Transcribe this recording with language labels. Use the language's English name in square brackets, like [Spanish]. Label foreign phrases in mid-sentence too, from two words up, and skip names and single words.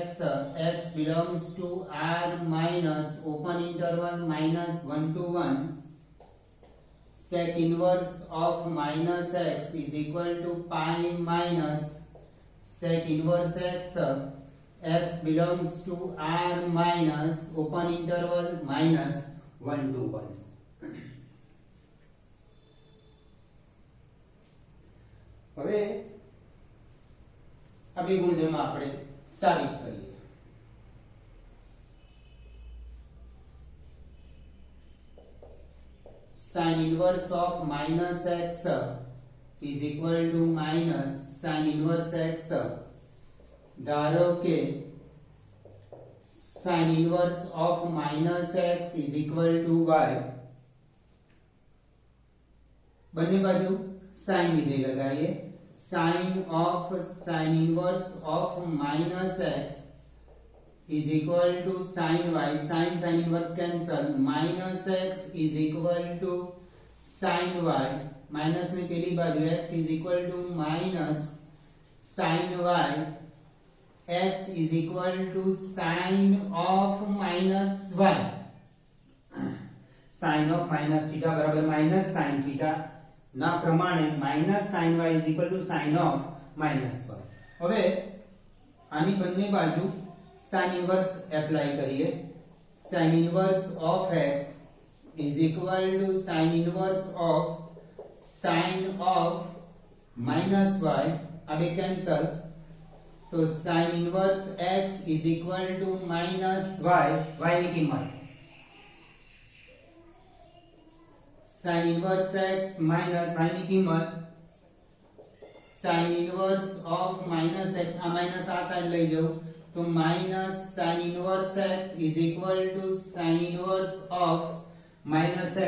[English] X belongs to R minus open interval minus 1 to 1. Sec inverse of minus x is equal to pi minus sec inverse x. X belongs to R minus open interval minus 1 to 1. [Gujarati] હવે આ બે ગુણધર્મ આપણે સાબિત કરીએ. [English] sin inverse of minus x is equal to minus sin inverse x. [Gujarati] ધારો કે [English] sin inverse of minus x is equal to y. [Gujarati] બંને બાજુ sin વિધેય લગાવીએ. [English] sin of sin inverse of minus x is equal to sin y. Sin inverse cancel. Minus x is equal to sin y. Minus [Gujarati] ની પેલી બાજુ [English] x is equal to minus sin y. X is equal to sin of minus y. Sin of minus theta બરાબર minus sin theta [Gujarati] ના પ્રમાણે [English] minus sin y is equal to sin of minus y. [Gujarati] હવે આની બંને બાજુ [English] sin inverse apply [Gujarati] કરીએ. [English] sin inverse of x is equal to sin inverse of sin of minus y. [Gujarati] આ બે [English] cancel. તો sin inverse x is equal to minus y. y [Gujarati] ની કિંમત [English] sin inverse x minus y [Gujarati] ની કિંમત [English] sin inverse of minus x. આ minus [Gujarati] આ સાઈડ લઈ જાઓ તો [English] minus sin inverse x is equal to sin inverse of minus x.